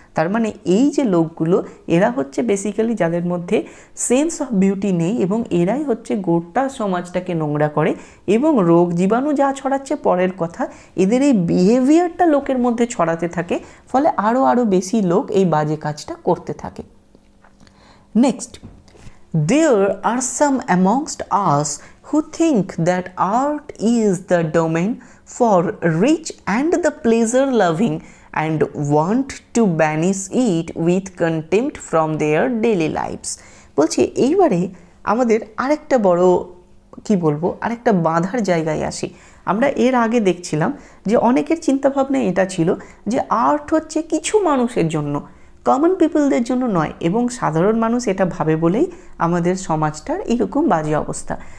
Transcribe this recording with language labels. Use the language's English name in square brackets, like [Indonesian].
[Bangla] তার মানে এই যে লোকগুলো, এরা হচ্ছে বেসিক্যালি যাদের মধ্যে সেন্স অফ বিউটি নেই, এবং এরাই হচ্ছে গোটা সমাজটাকে নোংরা করে, এবং রোগ জীবাণু যা ছড়াচ্ছে পরের কথা, এদের এই বিহেভিয়ারটা লোকের মধ্যে ছড়াতে থাকে, ফলে আরও বেশি লোক এই বাজে কাজটা করতে থাকে। [English] Next, there are some amongst us who think that art is the domain for rich and the pleasure loving and want to banish it with contempt from their daily lives. [Bangla] বলছি এইবারে আমাদের আরেকটা বড় কি বলবো, আরেকটা বাঁধার জায়গায় আসি। আমরা এর আগে দেখছিলাম যে অনেকের চিন্তাভাবনা এটা ছিল যে আর্ট হচ্ছে কিছু মানুষের জন্য, কমন পিপলদের জন্য নয়, এবং সাধারণ মানুষ এটা ভাবে বলেই আমাদের সমাজটার এরকম বাজে অবস্থা।